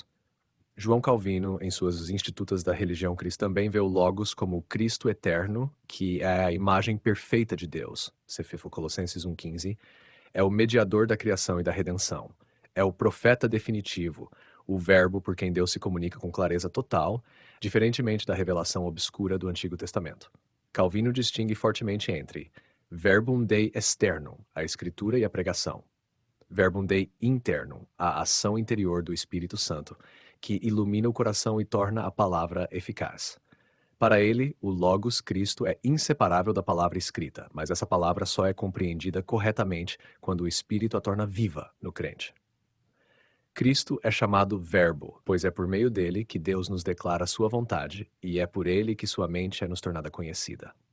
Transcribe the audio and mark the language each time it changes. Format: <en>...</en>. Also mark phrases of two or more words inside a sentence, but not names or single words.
<pt>João Calvino, em suas Institutas da Religião Cristã, também vê o Logos como o Cristo eterno, que é a imagem perfeita de Deus. Colossenses 1,15. É o mediador da criação e da redenção. É o profeta definitivo, o verbo por quem Deus se comunica com clareza total, diferentemente da revelação obscura do Antigo Testamento. Calvino distingue fortemente entre</pt> <la>verbum Dei externum,</la> <pt>a escritura e a pregação,</pt> <la>verbum Dei internum,</la> <pt>a ação interior do Espírito Santo, que ilumina o coração e torna a palavra eficaz. Para ele, o Logos Cristo é inseparável da palavra escrita, mas essa palavra só é compreendida corretamente quando o Espírito a torna viva no crente. Cristo é chamado Verbo, pois é por meio dele que Deus nos declara sua vontade e é por ele que sua mente é nos tornada conhecida.</pt>